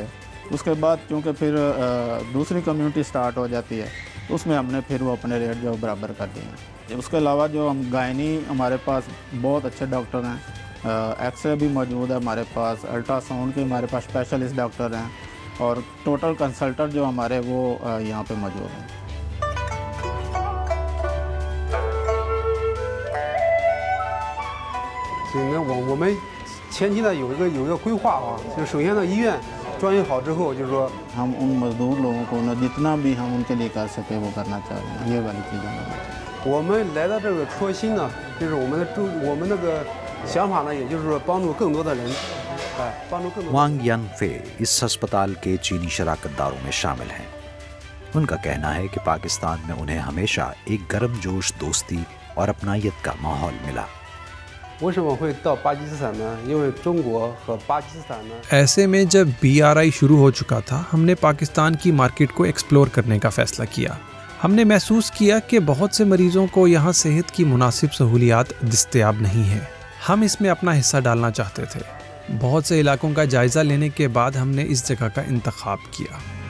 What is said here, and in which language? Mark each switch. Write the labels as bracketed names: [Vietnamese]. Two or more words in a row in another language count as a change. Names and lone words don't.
[Urdu] اس کے بعد کیونکہ پھر دوسری [English] community start [Urdu] ہو جاتی ہے تو اس میں ہم نے پھر وہ اپنے ریٹ جو برابر کر دیے ہیں۔ اس کے علاوہ جو ہم گائنی ہمارے پاس بہت اچھے ڈاکٹر ہیں، [English] X-ray [Urdu] بھی موجود ہے ہمارے پاس، [English] ultrasound [Urdu] کے ہمارے پاس [English] specialist doctor [Urdu] ہیں، اور [English] total consultant [Urdu] جو ہمارے وہ یہاں پہ موجود ہیں۔ [Chinese] 我们前期呢有一个规划啊，就首先呢医院装修好之后，就是说 [Urdu] ہم ان مزدور لوگوں کو جتنا بھی ہم ان کے لیے کر سکے وہ کرنا چاہ رہے ہیں، یہ والی چیزیں ہیں۔ [Chinese] 我们来到这个初心呢，就是我们那个想法呢，也就是说帮助更多的人，帮助更多。 [Urdu] وانگ ین فے اس ہسپتال کے چینی شراکت داروں میں شامل ہیں۔ ان کا کہنا ہے کہ پاکستان میں انہیں ہمیشہ ایک گرم جوش دوستی اور اپنائیت کا ماحول ملا۔ [Chinese] 为什么会到巴基斯坦呢？因为中国和巴基斯坦呢。 [Urdu] ایسے میں جب BRI شروع ہو چکا تھا، ہم نے پاکستان کی مارکیٹ کو ایکسپلور کرنے کا فیصلہ کیا۔ ہم نے محسوس کیا کہ بہت سے مریضوں کو یہاں صحت کی مناسب سہولیات دستیاب نہیں ہیں۔ ہم اس میں اپنا حصہ ڈالنا چاہتے تھے۔ بہت سے علاقوں کا جائزہ لینے کے بعد ہم نے اس جگہ کا انتخاب کیا۔